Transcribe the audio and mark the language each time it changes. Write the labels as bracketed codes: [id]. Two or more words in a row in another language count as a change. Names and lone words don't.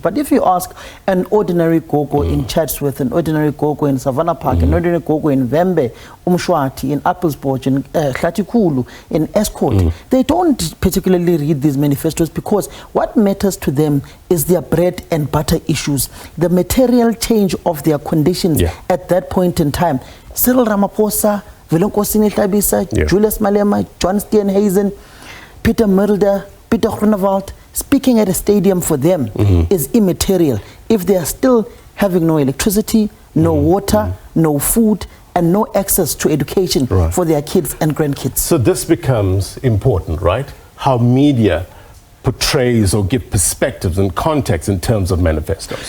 [en] But if you ask an ordinary gogo in Chatsworth, an ordinary gogo in Savannah Park, an ordinary gogo in Vembe, Umshwati, in Applespoort, in Hlatikulu, in Escort, they don't particularly read these manifestos because what matters to them is their bread and butter issues, the material change of their conditions at that point in time. Cyril Ramaphosa, Vilonkosini Tabisa, Julius Malema, John Steenhuisen, Peter Mulder, Peter Groenewald, speaking at a stadium for them is immaterial if they are still having no electricity, no water, no food, and no access to education for their kids and grandkids. So this becomes important, right? How media portrays or give perspectives and context in terms of manifestos.